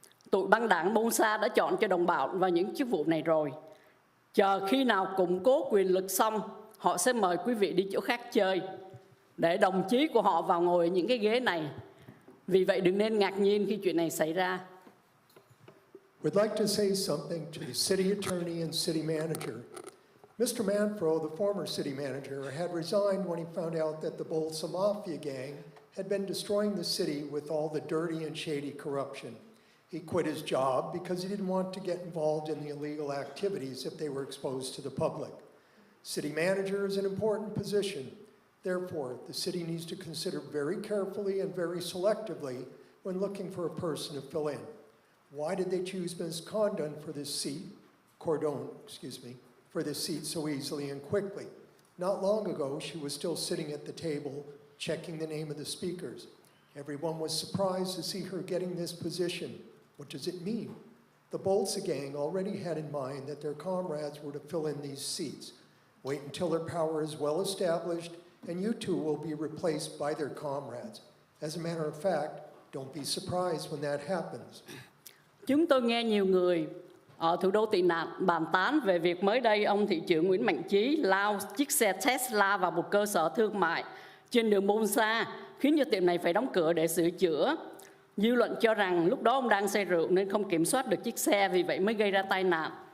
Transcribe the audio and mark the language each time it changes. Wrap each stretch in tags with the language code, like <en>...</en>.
<vi>Tụi băng đảng Bonsa đã chọn cho đồng bào vào những chức vụ này rồi. Chờ khi nào củng cố quyền lực xong, họ sẽ mời quý vị đi chỗ khác chơi để đồng chí của họ vào ngồi ở những cái ghế này. Vì vậy đừng nên ngạc nhiên khi chuyện này xảy ra.</vi> <en>We'd like to say something to the city attorney and city manager. Mr. Manfro, the former city manager, had resigned when he found out that the Bolsa Mafia gang had been destroying the city with all the dirty and shady corruption. He quit his job because he didn't want to get involved in the illegal activities if they were exposed to the public. City manager is an important position. Therefore, the city needs to consider very carefully and very selectively when looking for a person to fill in. Why did they choose Ms. Cordon for this seat so easily and quickly? Not long ago, she was still sitting at the table checking the name of the speakers. Everyone was surprised to see her getting this position. What does it mean? The Bolsa gang already had in mind that their comrades were to fill in these seats. Wait until their power is well established, and you two will be replaced by their comrades. As a matter of fact, don't be surprised when that happens.</en> <vi>Chúng tôi nghe nhiều người ở thủ đô tị nạn bàn tán về việc mới đây ông thị trưởng Nguyễn Mạnh Chí lao chiếc xe Tesla vào một cơ sở thương mại trên đường Bonsa, khiến cho tiệm này phải đóng cửa để sửa chữa. Dư luận cho rằng lúc đó ông đang say rượu nên không kiểm soát được chiếc xe, vì vậy mới gây ra tai nạn.</vi>